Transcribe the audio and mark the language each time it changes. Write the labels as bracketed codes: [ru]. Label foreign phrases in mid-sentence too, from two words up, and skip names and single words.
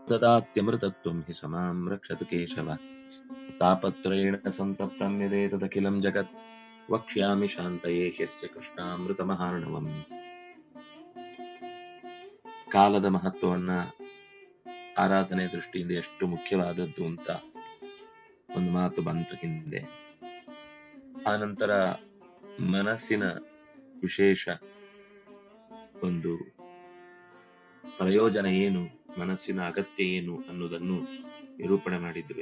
[sa] ददात्यमृतत्वं हि समां रक्षतु केशव तापत्रयेण सन्तप्तं यदेतदखिलं जगत् वक्ष्यामि शान्तये ह्यस्य ಕೃಷ್ಣಾಮೃತಮಹಾರ್ಣವಂ. [kn] ಕಾಲದ ಮಹತ್ವವನ್ನ ಆರಾಧನೆ ದೃಷ್ಟಿಯಿಂದ ಎಷ್ಟು ಮುಖ್ಯವಾದದ್ದು ಅಂತ ಒಂದು ಮಾತು ಬಂತು ಹಿಂದೆ. ಆನಂತರ ಮನಸ್ಸಿನ ವಿಶೇಷ ಒಂದು ಪ್ರಯೋಜನ ಏನು, ಮನಸ್ಸಿನ ಅಗತ್ಯ ಏನು ಅನ್ನೋದನ್ನು ನಿರೂಪಣೆ ಮಾಡಿದ್ರು.